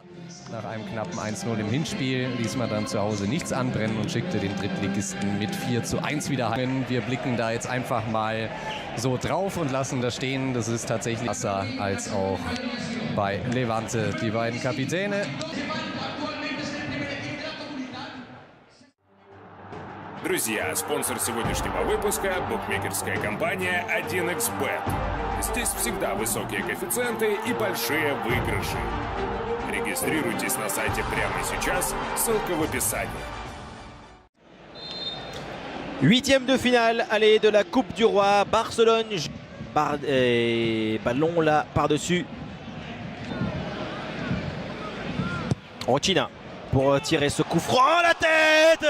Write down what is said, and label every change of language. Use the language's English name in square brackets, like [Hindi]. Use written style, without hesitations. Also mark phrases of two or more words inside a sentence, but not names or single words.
[German] Nach einem knappen 1:0 im Hinspiel ließ man dann zu Hause nichts anbrennen und schickte den Drittligisten mit 4:1 wieder heim. Wir blicken da jetzt einfach mal so drauf und lassen das stehen. Das ist tatsächlich besser als auch bei Levante, die beiden Kapitäne. [Russian] Друзья, спонсор сегодняшнего выпуска – букмекерская компания 1xBet. Здесь всегда высокие коэффициенты и большие выигрыши. Регистрируйтесь на сайте прямо сейчас, ссылка в описании. [French] Huitième de finale, allez, de la Coupe du Roi, Barcelone, ballon là par-dessus. Rochina pour tirer ce coup franc à la tête.